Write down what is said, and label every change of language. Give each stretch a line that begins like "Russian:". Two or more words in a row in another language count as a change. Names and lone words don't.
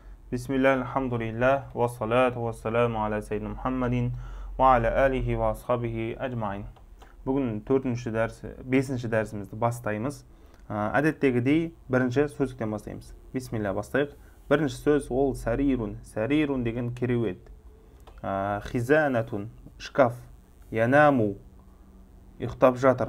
Arabic: بسم الله، الحمد لله، والصلاة والسلام على سيدنا محمد وعلى آله وأصحابه أجمعين.
Kazakh: Бүгін 5-ші дәрісімізді бастаймыз. Әдеттегідей бірінші сөздіктен бастаймыз. Бисмилlah, бастайық. Бірінші сөз ол сарирун. Сарирун деген кереует. Хизанатун, шкаф. Янаму, ұйықтап жатыр.